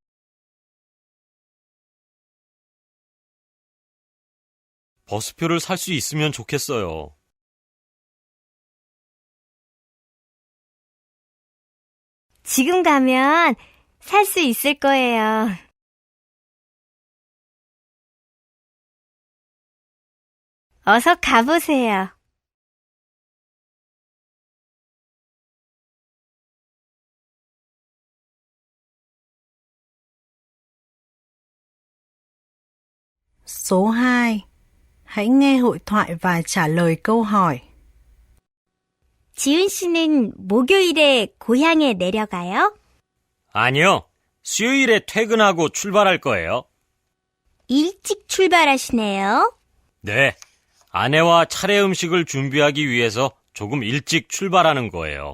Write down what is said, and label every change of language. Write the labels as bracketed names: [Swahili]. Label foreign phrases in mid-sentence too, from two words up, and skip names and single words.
[Korean] 버스표를 살 수 있으면 좋겠어요. 지금 가면 살 수 있을 거예요. 어서 가보세요. [Vietnamese] Số 2. Hãy nghe hội thoại và trả lời câu hỏi. [Korean] 지훈 씨는 목요일에 고향에 내려가요? 아니요. 수요일에 퇴근하고 출발할 거예요. 일찍 출발하시네요. 네. 아내와 차례 음식을 준비하기 위해서 조금 일찍 출발하는 거예요.